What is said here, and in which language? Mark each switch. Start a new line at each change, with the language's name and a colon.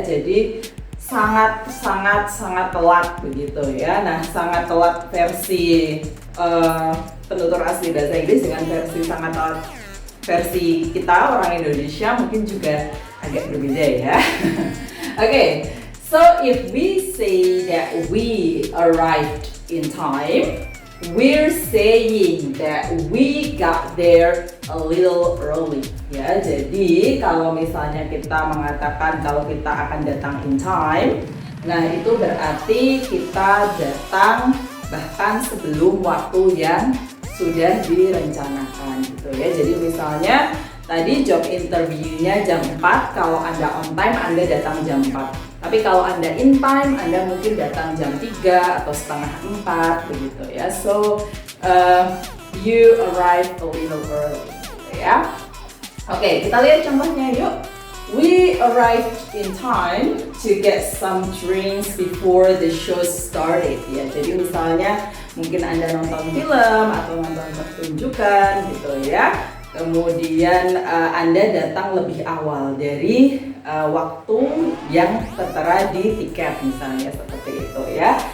Indonesian: Jadi sangat telat begitu ya. Nah, sangat telat versi penutur asli bahasa Inggris dengan versi sangat telat versi kita orang Indonesia mungkin juga agak berbeda ya. Oke,
English: So if we say that we arrived in time, we're saying that we got there a little early.
Indonesian: Ya, jadi kalau misalnya kita mengatakan kalau kita akan datang in time, nah itu berarti kita datang bahkan sebelum waktu yang sudah direncanakan gitu ya. Jadi misalnya tadi job interview-nya jam 4, kalau Anda on time Anda datang jam 4. Tapi kalau Anda in time, Anda mungkin datang jam 3 atau setengah 4 begitu ya.
English: So you arrive a little early gitu ya.
Indonesian: Oke, kita lihat contohnya yuk.
English: We arrived in time to get some drinks before the show started ya.
Indonesian: Jadi misalnya mungkin Anda nonton film atau nonton pertunjukan gitu ya. Kemudian Anda datang lebih awal dari waktu yang tertera di tiket misalnya seperti itu ya.